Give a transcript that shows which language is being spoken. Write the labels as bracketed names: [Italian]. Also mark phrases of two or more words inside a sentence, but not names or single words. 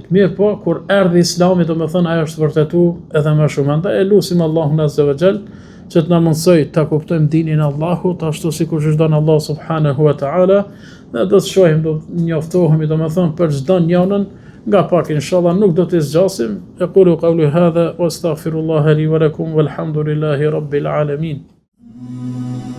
[Albanian] Mirë po, kur erdhi islami, do të thonë ajo është vërtetu edhe më shumë. Andaj e lutim Allahun [Arabic] عز وجل [Albanian] që të na mundsoj ta kuptojmë dinin e Allahut ashtu sikur çdo Allah [Arabic] سبحانه وتعالى, [Albanian] ne do të shohim, do të njoftohemi, do të thonë për çdo njërin nga pak, inshallah nuk do të zgjasim. [Arabic] أقول قولي هذا وأستغفر الله لي ولكم والحمد لله رب العالمين.